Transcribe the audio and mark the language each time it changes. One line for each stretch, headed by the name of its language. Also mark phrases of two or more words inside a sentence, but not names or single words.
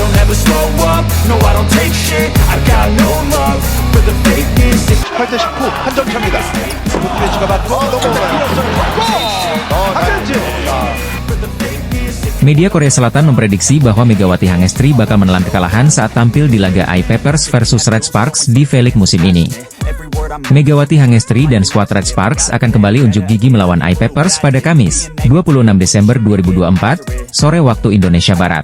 English: never slow up, no I don't take shit, I got no love for the fakeness.
Korean: 8대 19 한 점 차입니다. 스매시가 맞고 넘어가요. 박현진.
Indonesian: Media Korea Selatan memprediksi bahwa Megawati Hangestri bakal menelan kekalahan saat tampil di laga I-Peppers versus Red Sparks di V-League musim ini. Megawati Hangestri dan skuad Red Sparks akan kembali unjuk gigi melawan I-Peppers pada Kamis, 26 Desember 2024, sore waktu Indonesia Barat.